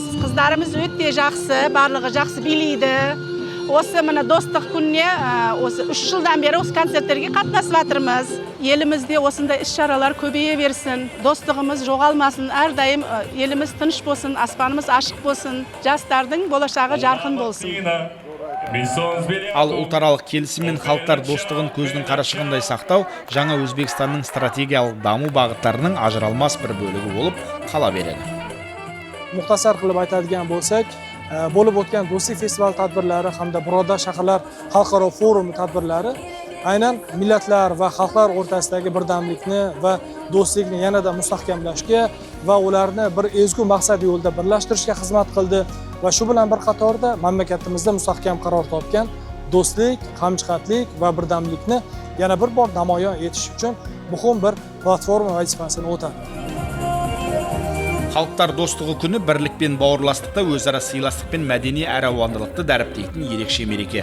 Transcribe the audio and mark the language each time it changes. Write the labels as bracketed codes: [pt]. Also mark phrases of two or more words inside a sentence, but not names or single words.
[uz] Qizlarimiz o'ta yaxshi, barlig'i yaxshi biylaydi. O'sha mana do'stlik kunni, o'sha 3 yildan beri o'sha konsertlarga qatnashib atirmiz. Elimizda o'shunday ish-charalar ko'payaversin, do'stligimiz yo'qolmasin, har doim elimiz tinch bo'lsin, osmonimiz ochiq bo'lsin, yoshlarning bo'lajagi jarqin bo'lsin. [kk] Ал ұлтаралық келісім мен халықтар достығын көздің қарашығындай сақтау жаңа Өзбекстанның стратегиялық даму бағыттарының ажыралмас бір бөлігі болып қала береді. [uz] Muxtasar qilib aytadigan bo'lsak, bo'lib o'tgan do'stlik festival tadbirlari hamda Birodar shaharlar xalqaro forumi tadbirlari aynan millatlar va xalqlar o'rtasidagi birdamlikni va do'stlikni yanada mustahkamlashga va ularni bir ezgu maqsad yo'lida birlashtirishga xizmat qildi va shu bilan bir qatorda mamlakatimizda mustahkam qaror topgan do'stlik, hamjihatlik va birdamlikni yana bir bor namoyon etish uchun muhim bir platforma vazifasini o'tadi. [kk] Халықтар достығы күні бірлік пен бауырластықта өзара сыйластық пен мәдени әралуандылықты дәріптейтін ерекше мереке.